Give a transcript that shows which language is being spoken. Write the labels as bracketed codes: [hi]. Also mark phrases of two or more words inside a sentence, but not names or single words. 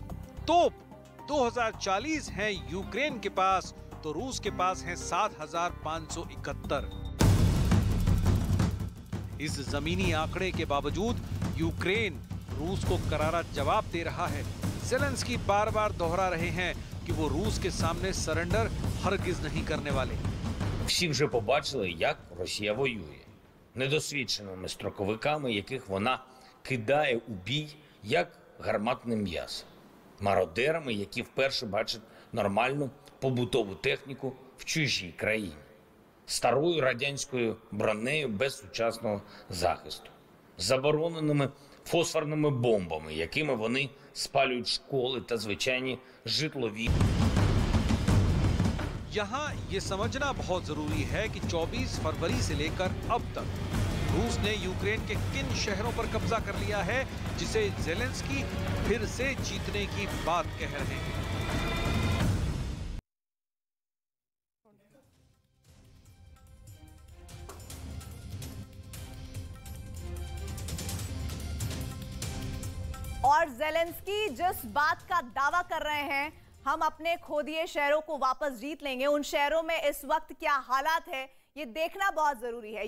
[hi] तोप 2,040 हैं यूक्रेन के पास, तो रूस के पास हैं 7,571। इस जमीनी आंकड़े के बावजूद यूक्रेन रूस को करारा जवाब दे रहा है। ज़ेलेंस्की बार-बार दोहरा रहे हैं कि वो रूस के सामने सरेंडर हरगिज नहीं करने वाले। [uk] Всі вже побачили, як Росія воює. Недосвідченими строковиками, яких вона кидає у бій, як гарматне м'ясо. Мародерами, які вперше бачать нормальну побутову техніку в чужій країні. Старою радянською бронею без сучасного захисту. Забороненими фосфорними бомбами, якими вони спалюють школи та звичайні житлові. [hi] यहाँ ये समझना बहुत जरूरी है कि 24 फरवरी से लेकर अब तक रूस ने यूक्रेन के किन शहरों पर कब्जा कर लिया है, जिसे ज़ेलेंस्की फिर से जीतने की बात कह रहे हैं। और ज़ेलेंस्की जिस बात का दावा कर रहे हैं, हम अपने खो दिए शहरों को वापस जीत लेंगे, उन शहरों में इस वक्त क्या हालात है ये देखना बहुत जरूरी है।